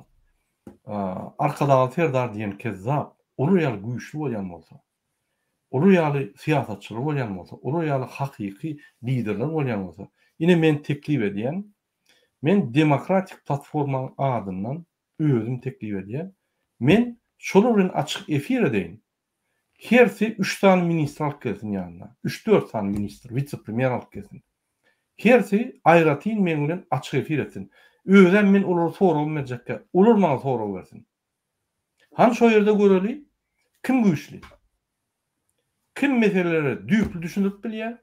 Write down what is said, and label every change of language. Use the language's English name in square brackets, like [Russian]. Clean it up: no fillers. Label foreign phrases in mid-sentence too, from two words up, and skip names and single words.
[Turkmen] Arkada serdar diýen kezzap ulu ýaly güýçli bolýan bolsa, ulu ýaly siýasatçylar bolýan bolsa, ulu ýaly hakyky liderler bolýan bolsa, ine men teklip edýän, men demokratik platforma adyndan özüm teklip edýän, men şolar bilen açyk efir edeýin. [Turkish] Hersi 3 tane ministr alıp gelsin yanına. 3-4 tane ministr, vice-premier alıp gelsin. [Turkmen] Hersi aýratyn men bilen açyk efir etsin. Özem men olar soraw berjekkä, olar maňa soraw bersin. Han şo ýerde göreli, kim güýçli? Kim meseleleri düýpli düşünüp bilýär?